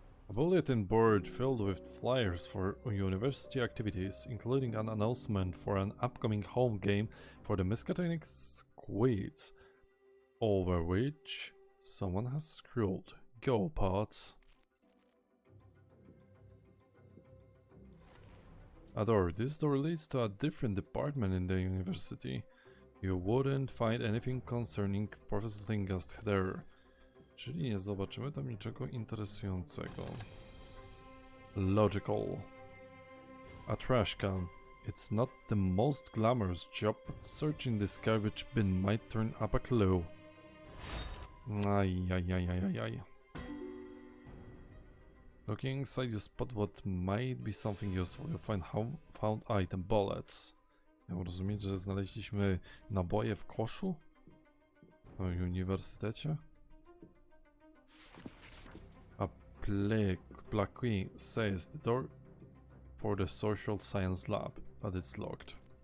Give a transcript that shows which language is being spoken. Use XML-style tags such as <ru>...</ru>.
<en>A bulletin board filled with flyers for university activities, including an announcement for an upcoming home game for the Miskatonic Squids, over which someone has scrawled, "Go, Pots." A door. This door leads to a different department in the university. You wouldn't find anything concerning Professor Tillinghast there.</en> <pl>Czyli nie zobaczymy tam niczego interesującego.</pl> <en>Logical. A trash can. It's not the most glamorous job, but searching this garbage bin might turn up a clue. Ajajajajajaj. Looking inside, you spot what might be something useful. You find found item bullets.</en> <pl>Ja mam rozumieć, że znaleźliśmy naboje w koszu? W uniwersytecie?</pl> <en>A plaque says the door for the social science lab, but it's locked.</en>